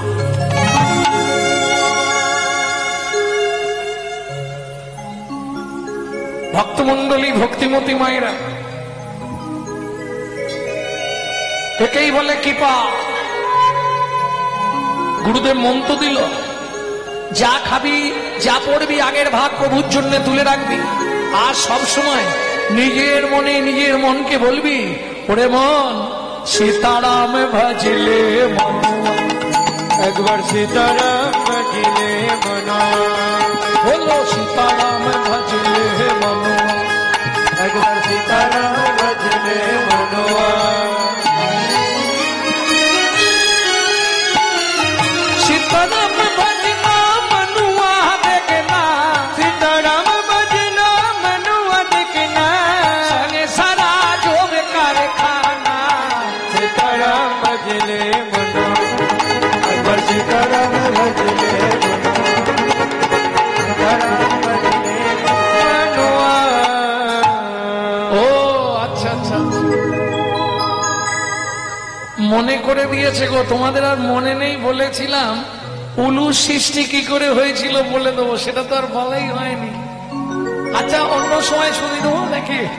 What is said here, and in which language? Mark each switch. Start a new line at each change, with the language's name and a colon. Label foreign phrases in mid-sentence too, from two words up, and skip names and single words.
Bangla: ভক্তমন্ডলী ভক্তিমতী মায়েরা একেই বলে কৃপা গুরুদেব মন্ত্র দিল যা খাবি যা পড়বি আগের ভাগ প্রভুর জন্য তুলে রাখবি আর সব সময় নিজের মনে নিজের মনকে বলবি ওরে মন সীতারাম ভজলে মন একবার সীতারাম ভজলে মন বলো সীতারাম ভজলে মন একবার
Hindi: सीताराम भजले मनवा सीताराम भजना मनुआ देखना सीताराम भजना मनवा देखना संगे सारा जो कारखाना सीताराम भजले मनवा एक बार सीताराम भजले सीताराम भजले मनवा
Bangla: ও আচ্ছা আচ্ছা মনে করে দিয়েছে গো, তোমাদের আর মনে নেই। বলেছিলাম উলু সৃষ্টি কি করে হয়েছিল বলে দেবো, সেটা তো আর বলাই হয়নি। আচ্ছা অন্য সময় শুনে দেবো নাকি?